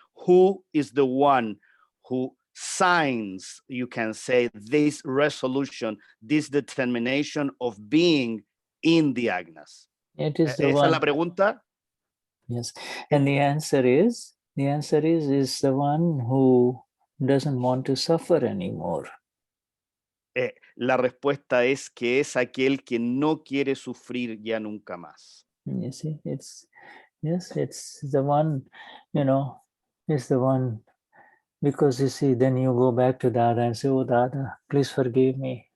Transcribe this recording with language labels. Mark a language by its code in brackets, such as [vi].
[en] Who is the one who signs, you can say, this resolution, this determination of being in the agnas? It is the [es] ¿Esa [en] one. [es] es la pregunta? [en] Yes, and the answer is the one who doesn't want to suffer anymore. [es] La respuesta es que es aquel que no quiere sufrir ya nunca más. [en] You see, it's the one, is the one, because you see, then you go back to Dada and say, oh Dada, please forgive me.